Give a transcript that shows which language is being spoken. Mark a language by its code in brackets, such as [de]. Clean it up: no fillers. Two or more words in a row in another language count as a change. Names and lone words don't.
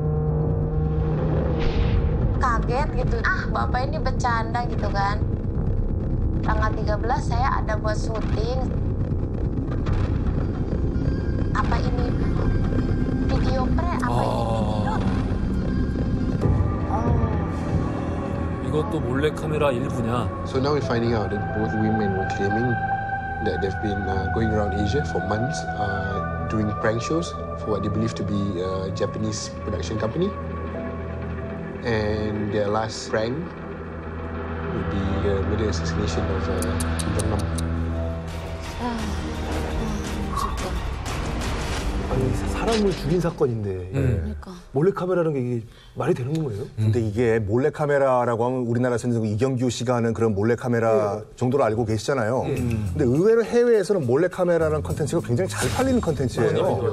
[id] Kaget gitu, bapak ini bercanda gitu kan. Tanggal 13 saya ada buat syuting. Apa ini video apa ini video? [ko] 이것도 몰래카메라 일부냐? [en] So now we're finding out that both women were claiming that they've been going around Asia for months doing prank shows for what they believe to be a Japanese production company. And their last prank would be the murder assassination of Kim Jong-nam. [ko] 아니, 사람을 죽인 사건인데 몰래카메라라는 게 이게 말이 되는 거예요? 근데 이게 몰래카메라라고 하면 우리나라에서는 이경규 씨가 하는 그런 몰래카메라 정도로 알고 계시잖아요. 근데 의외로 해외에서는 몰래카메라라는 컨텐츠가 굉장히 잘 팔리는 컨텐츠예요.